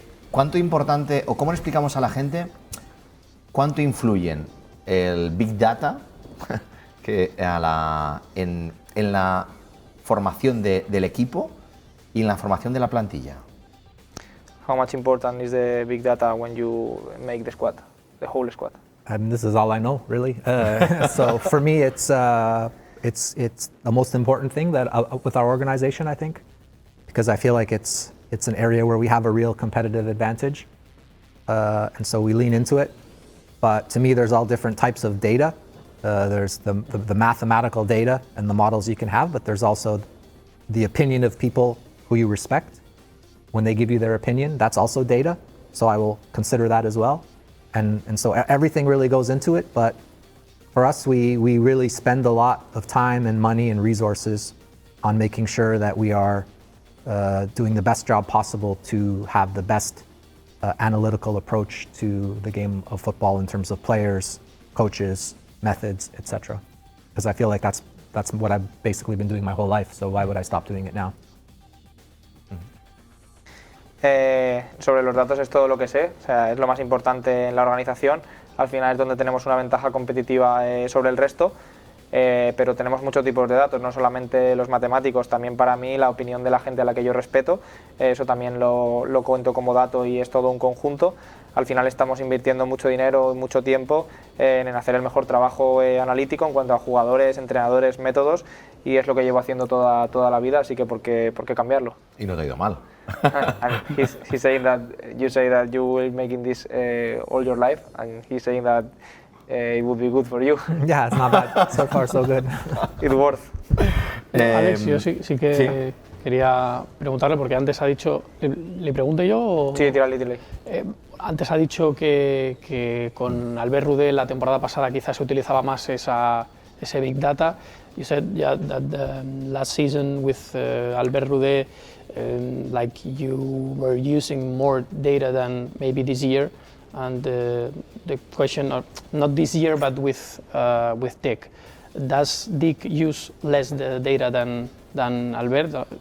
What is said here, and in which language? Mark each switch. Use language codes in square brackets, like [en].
[es] ¿Cuánto importante, o cómo le explicamos a la gente, cuánto influyen el Big Data en la formación del equipo y en la formación de la plantilla? [en] How much important is the big data when you make the squad, the whole squad? This is all I know, really. So for me, it's the most important thing that with our organization, I think, because I feel like it's an area where we have a real competitive advantage, and so we lean into it. But to me, there's all different types of data. There's the mathematical data and the models you can have, but there's also the opinion of people who you respect. When they give you their opinion, that's also data. So I will consider that as well. And so everything really goes into it. But for us, we really spend a lot of time and money and resources on making sure that we are doing the best job possible to have the best analytical approach to the game of football in terms of players, coaches, methods, etc. Because I feel like that's what I've basically been doing my whole life, so why would I stop doing it now? [es] Sobre los datos es todo lo que sé, o sea, es lo más importante en la organización. Al final es donde tenemos una ventaja competitiva sobre el resto, pero tenemos muchos tipos de datos, no solamente los matemáticos, también para mí la opinión de la gente a la que yo respeto, eso también lo cuento como dato y es todo un conjunto. Al final estamos invirtiendo mucho dinero y mucho tiempo en hacer el mejor trabajo analítico en cuanto a jugadores, entrenadores, métodos, y es lo que llevo haciendo toda la vida, así que ¿por qué cambiarlo? Y no te ha ido mal. [en] And he's saying that you say that you will making this all your life, and he's saying that it would be good for you. Yeah, it's not bad. So far, so good. It's worth. [es] Alex, yo sí que quería preguntarle, porque antes ha dicho, ¿le pregunte yo? O? Sí, tírale. Antes ha dicho que con Albert Rudé la temporada pasada quizás se utilizaba más ese Big Data. [en] You said that last season with Albert Rudé, like you were using more data than maybe this year, and the question, not this year, but with Dick. Does Dick use less the data than Albert?